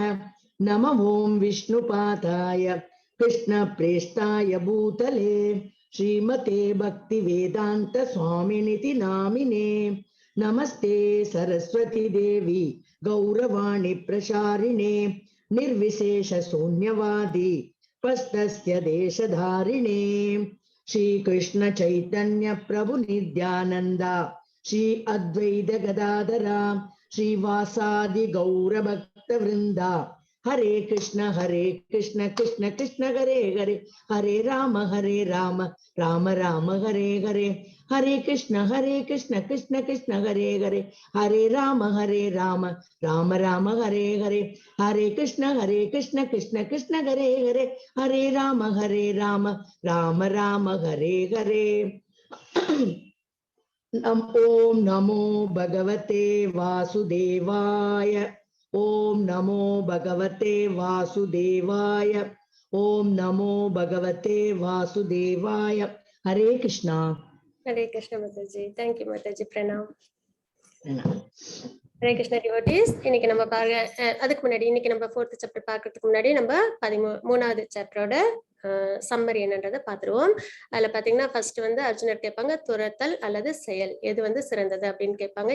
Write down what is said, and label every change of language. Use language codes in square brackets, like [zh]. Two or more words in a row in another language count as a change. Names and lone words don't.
[sa] नमो ॐ विष्णुपादाय कृष्णप्रेष्ठाय भूतले श्रीमते भक्तिवेदान्त स्वामिनिति नामिने नमस्ते सरस्वती देवी गौरवाणी प्रसारिणे निर्विशेष शून्यवादी पस्तस्य देशधारिणे श्री कृष्ण चैतन्य प्रभु नित्यानंद श्री अद्वैत गदाधरा श्रीवासादि गौर भक्त वृंदा हरे कृष्ण कृष्ण कृष्ण हरे हरे हरे राम राम राम हरे हरे हरे कृष्ण कृष्ण कृष्ण हरे हरे हरे राम राम राम हरे हरे हरे कृष्ण कृष्ण कृष्ण हरे हरे हरे राम राम हरे हरे। ओम नमो भगवते वासुदेवाय ओम नमो भगवते वासुदेवाय ओम नमो भगवते वासुदेवाय। हरे कृष्णा [hi] माताजी। [en] thank you [hi] माताजी, प्रणाम। [ta] ஹரே கிருஷ்ண டிவோட்டீஸ். இன்னைக்கு நம்ம அதுக்கு முன்னாடி இன்னைக்கு நம்ம 4th சாப்டர் பார்க்கறதுக்கு முன்னாடி நம்ம 13வது சாப்டரோட சம்மரி என்னன்றதை பார்த்துருவோம். அதுல பாத்தீங்கன்னா ஃபர்ஸ்ட் வந்து அர்ஜுனர் கேட்பாங்க, துரத்தல் அல்லது செயல் எது வந்து சிறந்தது அப்படின்னு கேட்பாங்க.